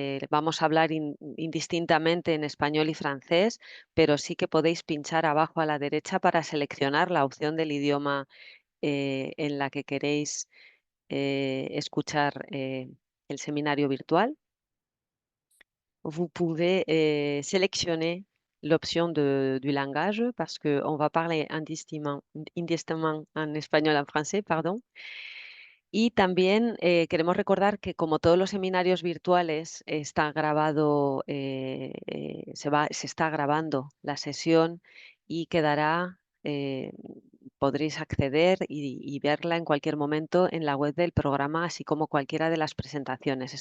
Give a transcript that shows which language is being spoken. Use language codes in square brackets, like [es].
[es] Vamos a hablar indistintamente en español y francés, pero sí que podéis pinchar abajo a la derecha para seleccionar la opción del idioma en la que queréis escuchar el seminario virtual. [fr] Vous pouvez sélectionner l'option du langage parce qu'on va parler indistintement en espagnol en français, pardon. [es] Y también queremos recordar que como todos los seminarios virtuales está grabado, se está grabando la sesión y quedará, podréis acceder y verla en cualquier momento en la web del programa, así como cualquiera de las presentaciones.